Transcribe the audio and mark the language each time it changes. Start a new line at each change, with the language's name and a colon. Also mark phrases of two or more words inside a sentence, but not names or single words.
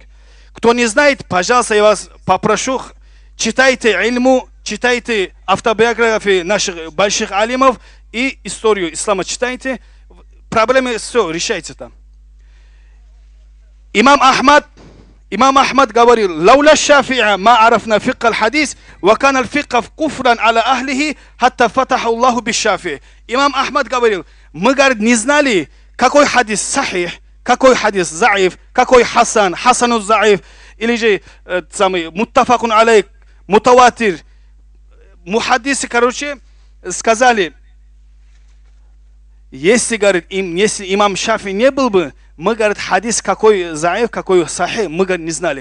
Russian: Кто не знает, пожалуйста, я вас попрошу, читайте ильму, читайте автобиографии наших больших алимов и историю ислама читайте. Проблемы все решается там. Имам Ахмад говорил,
Arabic: «لولا الشافعي ما عرفنا فقه الحديث وكان الفقه كفرا على أهله حتى فتح الله بالشافعي».
Russian: Имам Ахмад говорил, мы, говорит, не знали, какой хадис сахих, какой хадис заиф, какой
Arabic: حسن ضعيف,
Russian: или же самый
Arabic: متفق عليك,
Russian: мутаватир. Мухаддисы, короче, сказали, если, говорит, если имам Шафи не был бы, мы, говорит, хадис какой заиф, какой сахих, мы, говорит, не знали.